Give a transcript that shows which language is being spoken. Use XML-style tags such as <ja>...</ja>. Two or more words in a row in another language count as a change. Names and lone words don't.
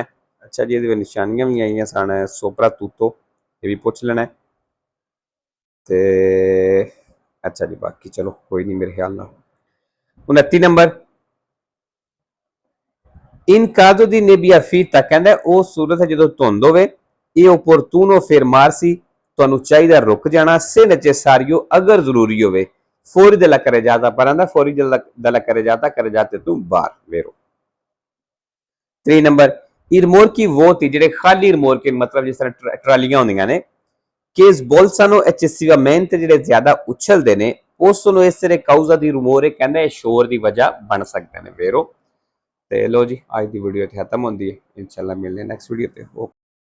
<pa>ਅੱਛਾ ਜੀ, ਇਹਦੇ ਵਿੱਚ ਨਿਸ਼ਾਨੀਆਂ ਵੀ ਆਈਆਂ ਸਨ, soprattutto ਇਹ ਵੀ ਪੁੱਛ ਲੈਣਾ ਤੇ ਅੱਛਾ ਜੀ, ਬਾਕੀ ਚਲੋ ਕੋਈ ਨਹੀਂ ਮੇਰੇ ਖਿਆਲ ਨਾਲ।</pa> <it>29 ਨੰਬਰ in caso di nebbia fitta,</it> <pa>ਕਹਿੰਦਾ ਉਹ ਸੂਰਤ ਹੈ ਜਦੋਂ ਧੁੰਦ ਹੋਵੇ, ਇਹ</pa> <it>opportuno fermarsi,</it> <pa>ਤੁਹਾਨੂੰ ਚਾਹੀਦਾ ਰੁਕ ਜਾਣਾ,</pa> <it>se necessario,</it> <pa>ਅਗਰ ਜ਼ਰੂਰੀ ਹੋਵੇ,</pa> <it>fuori dalla carreggiata,</it> <pa>ਪਰ ਆਂਦਾ</pa> <it>fuori dalla carreggiata, carreggiate</it> <pa>ਤੋਂ ਬਾਹਰ,</pa> <it>vero। 3 ਨੰਬਰ i rimorchi vuoti,</it> <pa>ਜਿਹੜੇ ਖਾਲੀ ਰਿਮੋਰਕ, ਮਤਲਬ ਜਿਸ ਤਰ੍ਹਾਂ ਟਰਾਲੀਆਂ ਹੁੰਦੀਆਂ ਨੇ,</pa> <it>che sbolsano eccessivamente,</it> <pa>ਜਿਹੜੇ ਜ਼ਿਆਦਾ ਉਛਲਦੇ ਨੇ,</pa> <it>possono essere causa di rumore,</it> <pa>ਕਹਿੰਦਾ ਇਹ ਸ਼ੋਰ ਦੀ ਵਜ੍ਹਾ ਬਣ ਸਕਦੇ ਨੇ, vero। ਤੇ ਲੋ ਜੀ, ਅੱਜ ਦੀ ਵੀਡੀਓ ਇੱਥੇ ਖਤਮ ਹੁੰਦੀ ਹੈ, ਇਨਸ਼ਾਅੱਲਾ ਮਿਲਦੇ</pa> <en>next video</en> <pa>ਤੇ।</pa>